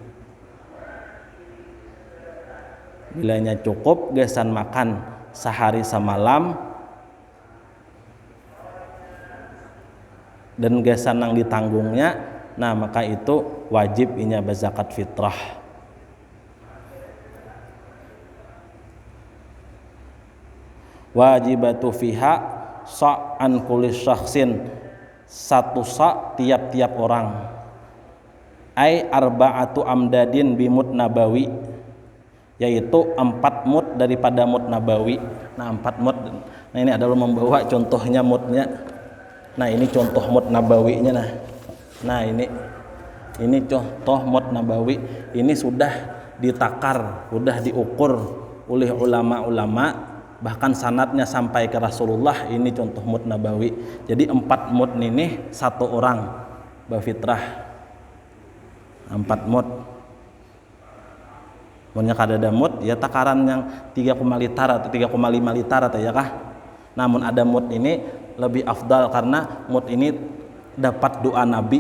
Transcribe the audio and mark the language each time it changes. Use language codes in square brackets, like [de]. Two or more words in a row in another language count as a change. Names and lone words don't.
[bjn] Bilanya cukup gasan makan sehari semalam dan gasan yang ditanggungnya, nah maka itu wajib inya berzakat fitrah. [ar] Wajibatu fiha sa'an kulli syakhsin, [bjn] satu sa' tiap-tiap orang, [ar] ai arba'atu amdadin bimut nabawi, [bjn] yaitu 4 mud daripada [ar] mud nabawi. [bjn] Nah 4 mud, nah ini adalah membawa contohnya mudnya. Nah ini contoh [ar] mud nabawinya. [bjn] Nah ini contoh [ar] mud nabawi, [bjn] ini sudah ditakar, sudah diukur oleh ulama-ulama, bahkan sanadnya sampai ke Rasulullah. Ini contoh [ar] mud nabawi. [bjn] Jadi 4 mud ini 1 orang berfitrah 4 mud. Munnya kada ada mud ya takaran yang 3,5 liter atau 3,5 liter atau ya kah. Namun ada mud ini lebih afdal karena mud ini dapat doa Nabi.